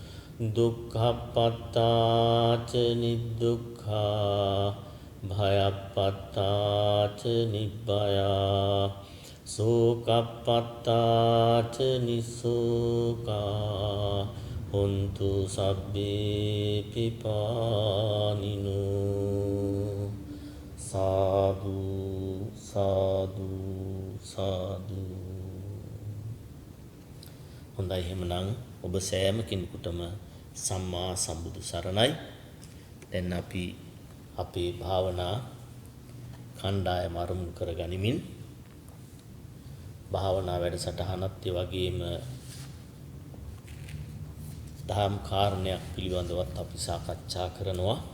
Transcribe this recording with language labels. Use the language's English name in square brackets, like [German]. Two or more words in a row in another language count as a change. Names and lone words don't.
[Pali] දුක්ඛප්පත්තාච නිදුක්ඛා භයප්පත්තාච නිබ්බයා සෝකප්පත්තාච නිසෝකා හොන්තු සබ්බේ පිපානිනෝ සාදු සාදු සාදු. [Sinhala] හොඳයි, එහෙමනම් ඔබ සෑම කෙනෙකුටම සම්මා සම්බුදු සරණයි. දැන් අපි අපේ භාවනා කණ්ඩායම ආරම්භ කරගනිමින් භාවනා වැඩසටහනත් ඒ වගේම දහම් කාරණයක් පිළිබඳවත් අපි සාකච්ඡා කරනවා.